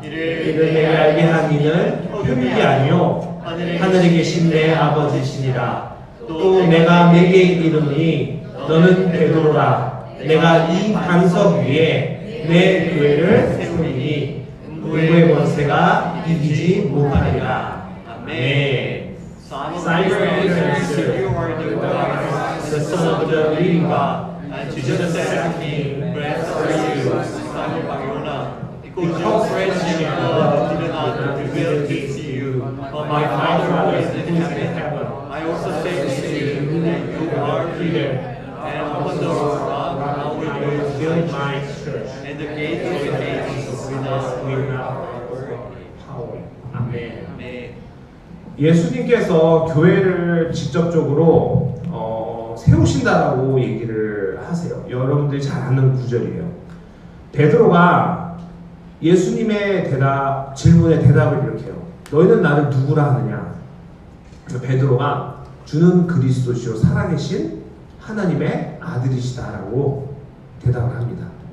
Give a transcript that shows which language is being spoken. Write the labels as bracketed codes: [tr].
[ko] 이를 내게 알게 한 이는 혈육이 아니요 하늘에 계신 내 아버지시니라. 또 내가 내게 이르노니 너는 베드로라. 내가 이 반석 위에 내 교회를 세우리니 누구의 권세가 이기지 못하리라. 아멘. [en] Simon answered, You are the Christ, the Son of the living God. And Jesus said to him, Blessed are you, Simon Bar-Jonah, because flesh and blood did not reveal this to you, but my Father who is in heaven. I also say to you that you are Peter, and upon the rock I will build my church, and the gates of Hades will not overpower. [ko] 아멘. 예수님께서 교회를 직접적으로 세우신다라고 얘기를 하세요. 여러분들이 잘 아는 구절이에요. 베드로가 예수님의 질문에 대답을 이렇게 해요. 너희는 나를 누구라 하느냐? 베드로가 주는 그리스도시요 살아계신 하나님의 아들이시다라고 대답을 합니다.